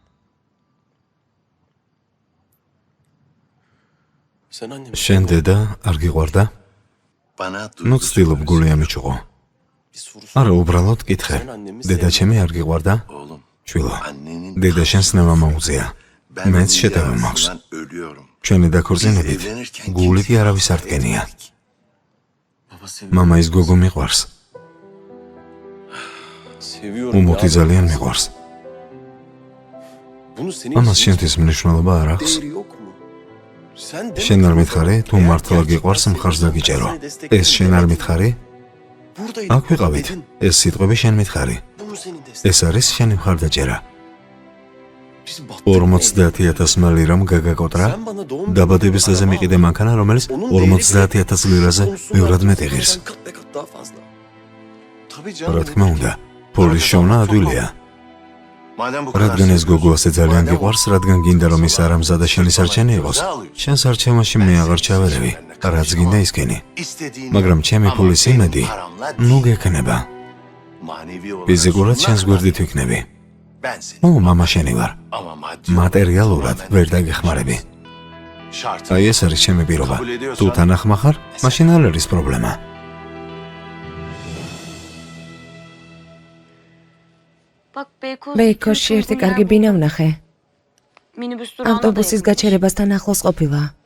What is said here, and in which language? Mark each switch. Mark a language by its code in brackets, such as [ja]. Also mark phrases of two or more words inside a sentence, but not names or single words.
[tr] sen annemi [ka] შენ დედა არ გიყვარდა? ნუ ცდილობ გული ამიჩუღო. [tr] bir soru sor. [ka] არა, უბრალოდ კითხე. დედა ჩემი არ გიყვარდა? [tr] Oğlum, [ka] შვილო, [tr] annenin [ka] დედა შენს ნემა მოუწია. მეც შეტევა მაქვს. [tr] ölüyorum. [ka] ჩვენი დაქორწინებით გული კი არავის არ დგენია. [tr] Baba seviyorum. [ka] მამა ის გოგო მიყვარს. [tr] Seviyorum. [ka] უმოთი [tr] ya. [ka] ძალიან მიყვარს. [tr] Bunu senin [ka] ამას [tr] için [ka] შენთვის მნიშვნელობა არ აქვს. [tr] değeri yok mu? Sen de [ka] შენ არ მითხარი, თუ მართლა გიყვარს მხარს დაგიჭერო. ეს შენ არ მითხარი? [tr] buradaydım. [ka] აქ ვიყავით. [tr] Dedin, [ka] ეს სიტყვები შენ მითხარი. [tr] bunu senin destek. [ka] ეს არის შენი მხარდაჭერა. [tr] Biz battık. [ka] 50,000 ლირამ გაგაკოტრა. [tr] Sen bana doğum [ka] დაბადების დღეზე მიყიდე მანქანა, რომელიც 50,000 ლირაზე ბევრად მეტ იღირს. [tr] Kat be kat daha fazla. Tabii canım. [ka] რა თქმა უნდა, ფულის შოვნა ადვილია. [tr] Madem bu kadar [ka] რადგან ეს გოგო ასე ძალიან გიყვარს, რადგან გინდა რომ ის არამზადა შენი სარჩენი იყოს, შენს არჩევაში მე აღარ ჩავერევი. რაც გინდა ისქენი. [tr] istediğini [ka] მაგრამ ჩემი ფულის იმედი ნუ გექნება. [tr] manevi olarak [ka] ფიზიკურად შენს გვერდით ვიქნები. [tr] ben seni [ka] ო, მამა შენი ვარ. [tr] ama maddi [ka] მატერიალურად ვერ დაგეხმარები. [tr] şart. [ka] აი ეს არის ჩემი პირობა. თუ თანახმა ხარ, მაშინ არ არის პრობლემა. ბეიქოში ერთი კარგი ბინა ვნახე. ავტობუსის გაჩერებასთან ახლოს ყოფილა.